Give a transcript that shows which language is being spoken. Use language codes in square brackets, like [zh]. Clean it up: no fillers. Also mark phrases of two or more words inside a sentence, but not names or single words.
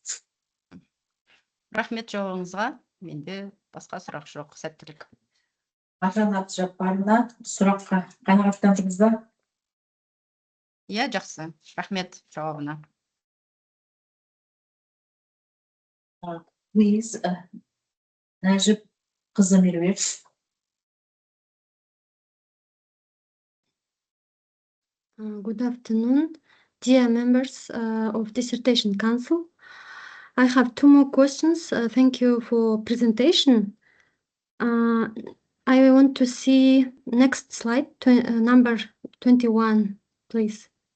[kk] Рахмет жауабыңызға. Менде басқа сұрақ жоқ. Сәттілік. Ажан Абдыжаппарова, сұраққа қанағаттандыңыз ба? Иә, жақсы. Рахмет жауабына. [en] Please, Нәжіп қызы Меруерт. Good afternoon, dear members of Dissertation Council. I have two more questions. Thank you for presentation. I want to see next slide, number 21, please.